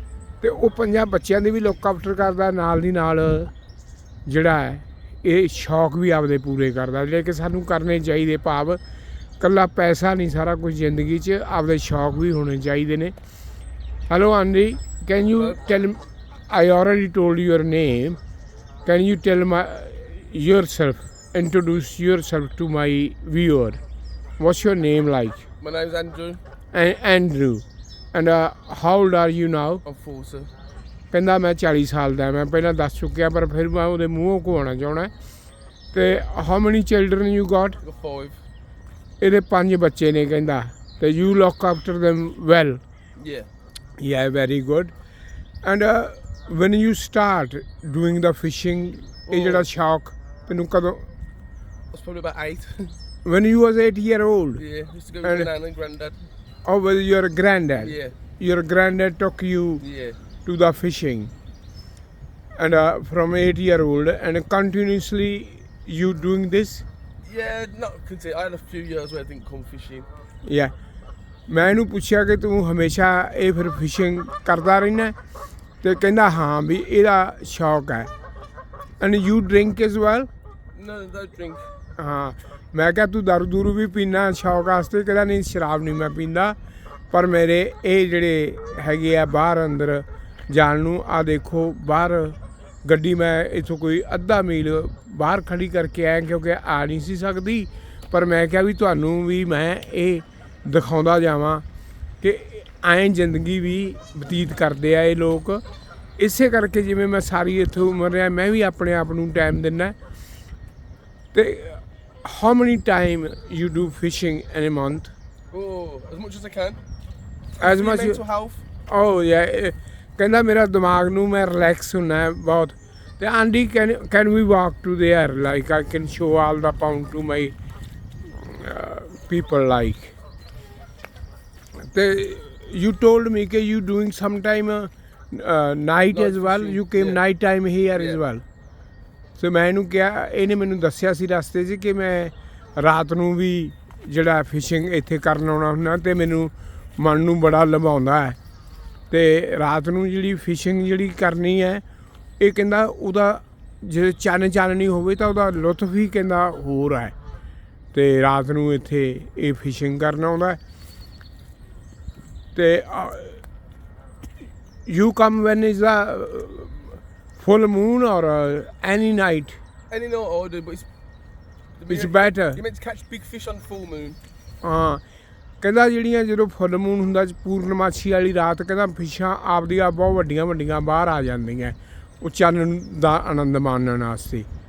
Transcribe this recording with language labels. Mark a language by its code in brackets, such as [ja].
[pa] ਅਤੇ ਉਹ 5 ਬੱਚਿਆਂ ਦੀ ਵੀ ਲੁੱਕ ਆਫਟਰ ਕਰਦਾ, ਨਾਲ ਦੀ ਨਾਲ ਜਿਹੜਾ ਹੈ ਇਹ ਸ਼ੌਕ ਵੀ ਆਪਦੇ ਪੂਰੇ ਕਰਦਾ, ਜਿਹੜੇ ਕਿ ਸਾਨੂੰ ਕਰਨੇ ਚਾਹੀਦੇ। ਭਾਵ ਇਕੱਲਾ ਪੈਸਾ ਨਹੀਂ ਸਾਰਾ ਕੁਝ ਜ਼ਿੰਦਗੀ 'ਚ, ਆਪਦੇ ਸ਼ੌਕ ਵੀ ਹੋਣੇ ਚਾਹੀਦੇ ਨੇ। [en] Hello Andy, can you tell, I already told your name. Can you tell yourself, introduce yourself to my viewer? What's your name like? My name's Andrew. Andrew. And how old are you now? I'm 4, sir. [pa] ਕਹਿੰਦਾ ਮੈਂ 40 ਸਾਲ ਦਾ। ਮੈਂ ਪਹਿਲਾਂ ਦੱਸ ਚੁੱਕਿਆ ਪਰ ਫਿਰ ਮੈਂ ਉਹਦੇ ਮੂੰਹੋਂ ਘੁਆਉਣਾ ਚਾਹੁੰਦਾ। [en] ਅਤੇ how many children you got? I've got 5. [pa] ਇਹਦੇ 5 ਬੱਚੇ ਨੇ ਕਹਿੰਦਾ, ਅਤੇ [en] you look after them well? Yeah. Yeah, very good. And when you start doing the fishing, [pa] ਇਹ ਜਿਹੜਾ ਸ਼ੌਕ ਤੈਨੂੰ ਕਦੋਂ? [en] I was probably about 8. When you was 8 year old? Yeah, used to go with Nan and Grandad. Oh, well, your granddad? Yeah. Your granddad took you to the fishing, and from 8 year old, and continuously you doing this? Yeah, not continue. I had a few years where I didn't come fishing. Yeah. [pa] ਮੈਂ ਇਹਨੂੰ ਪੁੱਛਿਆ ਕਿ ਤੂੰ ਹਮੇਸ਼ਾ ਇਹ ਫਿਰ fishing ਕਰਦਾ ਰਹਿਣਾ? ਅਤੇ ਕਹਿੰਦਾ ਹਾਂ ਵੀ ਇਹਦਾ ਸ਼ੌਕ ਹੈ। [en] And you drink as well? No, don't drink. [pa] ਹਾਂ, ਮੈਂ ਕਿਹਾ ਤੂੰ ਦਾਰੂ ਦੂਰੂ ਵੀ ਪੀਂਦਾ ਸ਼ੌਕ ਵਾਸਤੇ? ਕਹਿੰਦਾ ਨਹੀਂ, ਸ਼ਰਾਬ ਨਹੀਂ ਮੈਂ ਪੀਂਦਾ, ਪਰ ਮੇਰੇ ਇਹ ਜਿਹੜੇ ਹੈਗੇ ਆ ਬਾਹਰ ਅੰਦਰ ਜਾਣ ਨੂੰ, ਆਹ ਦੇਖੋ ਬਾਹਰ ਗੱਡੀ ਮੈਂ ਇੱਥੋਂ ਕੋਈ ਅੱਧਾ ਮੀਲ ਬਾਹਰ ਖੜੀ ਕਰਕੇ ਆਇਆ ਕਿਉਂਕਿ ਆ ਨਹੀਂ ਸੀ ਸਕਦੀ। ਪਰ ਮੈਂ ਕਿਹਾ ਵੀ ਤੁਹਾਨੂੰ ਵੀ ਮੈਂ ਇਹ ਦਿਖਾਉਂਦਾ ਜਾਵਾਂ ਕਿ ਐਂ ਜ਼ਿੰਦਗੀ ਵੀ ਬਤੀਤ ਕਰਦੇ ਆ ਇਹ ਲੋਕ। ਇਸੇ ਕਰਕੇ ਜਿਵੇਂ ਮੈਂ ਸਾਰੀ ਇੱਥੇ ਉਮਰ ਰਿਹਾ, ਮੈਂ ਵੀ ਆਪਣੇ ਆਪ ਨੂੰ ਟਾਈਮ ਦਿੰਦਾ। [en] ਅਤੇ how many time you do fishing in a month? Oh, as much as I can. As much mental health. Oh yeah, [pa] ਕਹਿੰਦਾ ਮੇਰਾ ਦਿਮਾਗ ਨੂੰ ਮੈਂ ਰਿਲੈਕਸ ਹੁੰਦਾ ਬਹੁਤ। [en] ਅਤੇ aunty can we walk to there, like I can show all the pound to my people like. ਅਤੇ you told me that you doing sometime night as well. Fishing, You came night time here as Yeah. well. [pa] ਸੋ ਮੈਂ ਇਹਨੂੰ ਕਿਹਾ, ਇਹਨੇ ਮੈਨੂੰ ਦੱਸਿਆ ਸੀ ਰਸਤੇ 'ਚ ਕਿ ਮੈਂ ਰਾਤ ਨੂੰ ਵੀ ਜਿਹੜਾ ਫਿਸ਼ਿੰਗ ਇੱਥੇ ਕਰਨ ਆਉਣਾ ਹੁੰਦਾ, ਅਤੇ ਮੈਨੂੰ ਮਨ ਨੂੰ ਬੜਾ ਲੁਭਾਉਂਦਾ ਹੈ। ਅਤੇ ਰਾਤ ਨੂੰ ਜਿਹੜੀ ਫਿਸ਼ਿੰਗ ਜਿਹੜੀ ਕਰਨੀ ਹੈ, ਇਹ ਕਹਿੰਦਾ ਉਹਦਾ ਜੇ ਚਾਨਣੀ ਹੋਵੇ ਤਾਂ ਉਹਦਾ ਲੁਤਫ ਹੀ ਕਹਿੰਦਾ ਹੋਰ ਹੈ। ਅਤੇ ਰਾਤ ਨੂੰ ਇੱਥੇ ਇਹ ਫਿਸ਼ਿੰਗ ਕਰਨ ਆਉਂਦਾ। [en] ਅਤੇ you come when is the full moon or any night? Any night I do, but It's better. You're meant to catch big fish on full moon. [pa] ਹਾਂ, ਕਹਿੰਦਾ ਜਿਹੜੀਆਂ ਜਦੋਂ ਫੁੱਲ ਮੂਨ ਹੁੰਦਾ ਪੂਰਨਮਾਸ਼ੀ ਵਾਲੀ ਰਾਤ, ਕਹਿੰਦਾ ਫਿਸ਼ਾਂ ਆਪਦੀਆਂ ਬਹੁਤ ਵੱਡੀਆਂ ਵੱਡੀਆਂ ਬਾਹਰ ਆ ਜਾਂਦੀਆਂ ਉਹ ਚਾਨਣ ਦਾ ਆਨੰਦ ਮਾਣਨ ਵਾਸਤੇ।